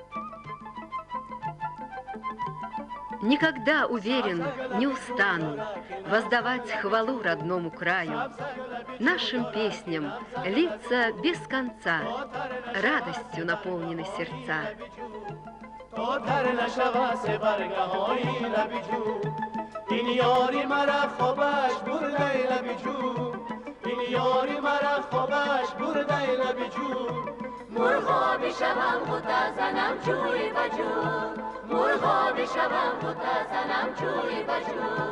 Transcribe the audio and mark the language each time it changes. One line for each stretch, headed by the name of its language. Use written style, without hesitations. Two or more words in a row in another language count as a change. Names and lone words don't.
Russian: Никогда, уверен, не устану воздавать хвалу родному краю. Нашим песням литься без конца, радостью наполнены сердца.
Persian: مرغا بشوم غوطه زنم جوی و جو مرغا بشوم غوطه زنم جوی و جو